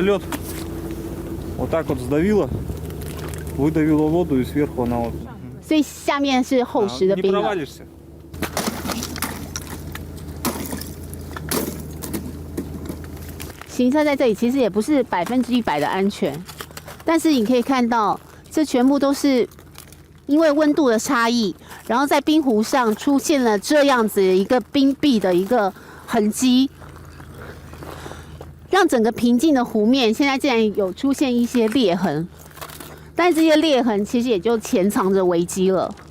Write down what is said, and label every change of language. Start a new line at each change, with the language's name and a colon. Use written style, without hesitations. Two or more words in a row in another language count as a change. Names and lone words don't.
Russian: лед вот так вот сдавило, выдавило воду и сверху она вот.
Chinese: 所以下面是厚实的
Russian: Не
Chinese: 冰了。
Russian: провалишься.
Chinese: 行车在这里其实也不是100%的安全，但是你可以看到，这全部都是因为温度的差异，然后在冰湖上出现了这样子一个冰壁的一个痕迹，让整个平静的湖面现在竟然有出现一些裂痕，但这些裂痕其实也就潜藏着危机了。